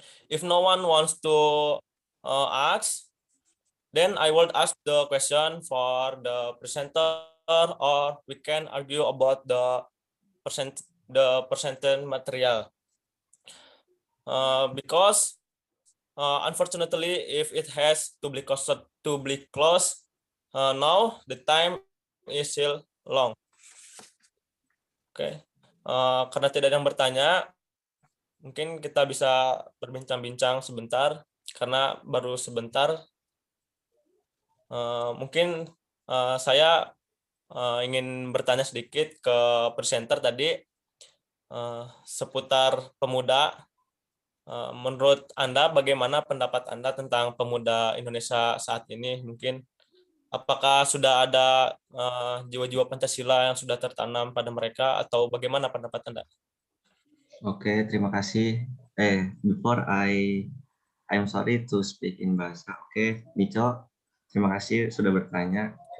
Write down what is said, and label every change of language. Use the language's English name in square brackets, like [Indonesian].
[English] If no one wants to ask, then I will ask the question for the presenter, or we can argue about the presented material. because unfortunately, if it has to be closed, now the time is still long. [Indonesian] Oke, karena tidak ada yang bertanya, mungkin kita bisa berbincang-bincang sebentar karena baru sebentar. Mungkin saya ingin bertanya sedikit ke presenter tadi seputar pemuda. Menurut Anda, bagaimana pendapat Anda tentang pemuda Indonesia saat ini? Mungkin apakah sudah ada jiwa-jiwa Pancasila yang sudah tertanam pada mereka atau bagaimana pendapat Anda? Oke, terima kasih. [English] Before I'm sorry to speak in bahasa. [Indonesian] Oke, Nico, terima kasih sudah bertanya.